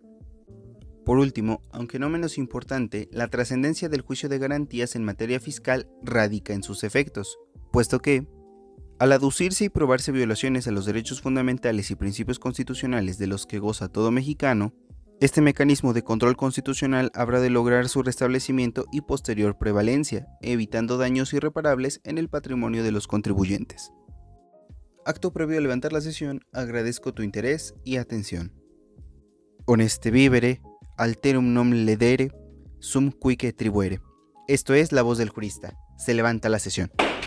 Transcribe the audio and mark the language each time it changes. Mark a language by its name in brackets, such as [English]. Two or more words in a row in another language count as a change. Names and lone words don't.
[Spanish] Por último, aunque no menos importante, la trascendencia del juicio de garantías en materia fiscal radica en sus efectos, puesto que, al aducirse y probarse violaciones a los derechos fundamentales y principios constitucionales de los que goza todo mexicano, este mecanismo de control constitucional habrá de lograr su restablecimiento y posterior prevalencia, evitando daños irreparables en el patrimonio de los contribuyentes. Acto previo a levantar la sesión, agradezco tu interés y atención. [Latin] Honeste vivere, alterum non ledere, sum cuique tribuere. [Spanish] Esto es La Voz del Jurista. Se levanta la sesión.